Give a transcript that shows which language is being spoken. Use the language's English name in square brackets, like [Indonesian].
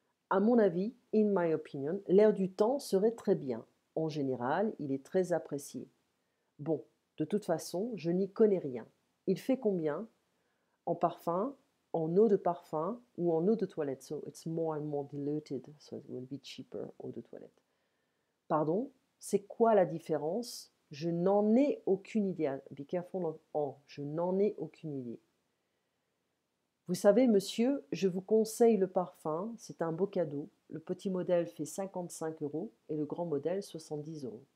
[French] À mon avis, [English] in my opinion, [French] l'air du temps serait très bien. En général, il est très apprécié. Bon, de toute façon, je n'y connais rien. Il fait combien? En parfum, en eau de parfum ou en eau de toilette? [English] So it's more and more diluted, so it will be cheaper, eau de toilette. [French] Pardon? C'est quoi la différence? Je n'en ai aucune idée. [English] Be careful of [French] en. Je n'en ai aucune idée. Vous savez, monsieur, je vous conseille le parfum, c'est un beau cadeau. Le petit modèle fait 55 € et le grand modèle 70 €.